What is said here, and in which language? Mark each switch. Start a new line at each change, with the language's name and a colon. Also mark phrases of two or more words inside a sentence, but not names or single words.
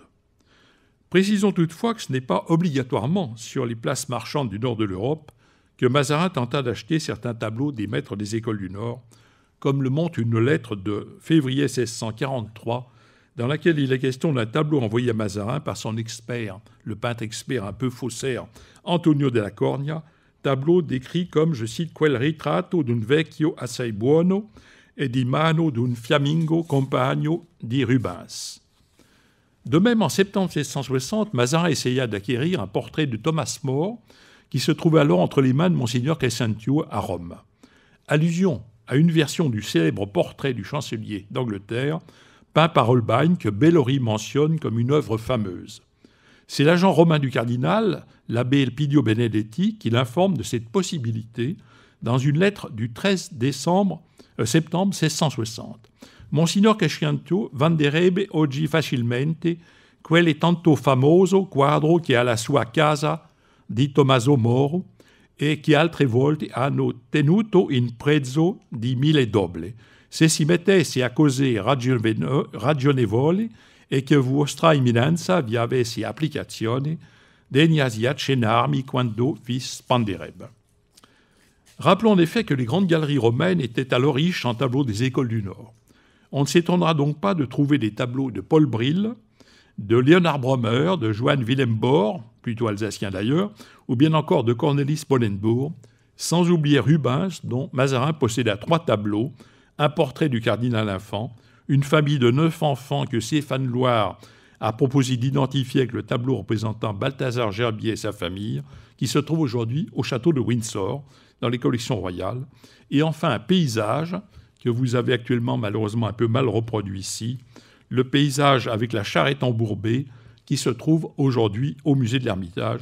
French: Précisons toutefois que ce n'est pas obligatoirement sur les places marchandes du nord de l'Europe que Mazarin tenta d'acheter certains tableaux des maîtres des écoles du Nord, comme le montre une lettre de février 1643, dans laquelle il est question d'un tableau envoyé à Mazarin par son expert, le peintre expert un peu faussaire, Antonio della Cornia, tableau décrit comme, je cite,
Italian: « quel ritratto d'un vecchio assai buono e di mano d'un fiammingo compagno di Rubens ».
French: De même, en septembre 1660, Mazarin essaya d'acquérir un portrait de Thomas More, qui se trouvait alors entre les mains de Monseigneur Crescentio à Rome. Allusion à une version du célèbre portrait du chancelier d'Angleterre, peint par Holbein, que Bellori mentionne comme une œuvre fameuse. C'est l'agent romain du cardinal, l'abbé Elpidio Benedetti, qui l'informe de cette possibilité dans une lettre du 13 septembre 1660.
Italian: Monsignor Crescentio venderebbe oggi facilmente quel tanto famoso quadro che alla sua casa di Tommaso Moro e che altre volte hanno tenuto in prezzo di 1000 doble. Se si mettesse a cose ragionevoli e che vostra eminenza vi avesse applicazione, degna di accennarmi quando vi spenderebbe.
French: Rappelons en effet que les grandes galeries romaines étaient alors riches en tableaux des écoles du Nord. On ne s'étonnera donc pas de trouver des tableaux de Paul Bril, de Leonard Brommer, de Johann Wilhelm Bohr, plutôt alsacien d'ailleurs, ou bien encore de Cornelis Bollenbourg, sans oublier Rubens, dont Mazarin posséda 3 tableaux, un portrait du cardinal infant, une famille de 9 enfants que Stéphane Loire a proposé d'identifier avec le tableau représentant Balthazar Gerbier et sa famille, qui se trouve aujourd'hui au château de Windsor, dans les collections royales, et enfin un paysage que vous avez actuellement malheureusement un peu mal reproduit ici, le paysage avec la charrette embourbée qui se trouve aujourd'hui au musée de l'Ermitage.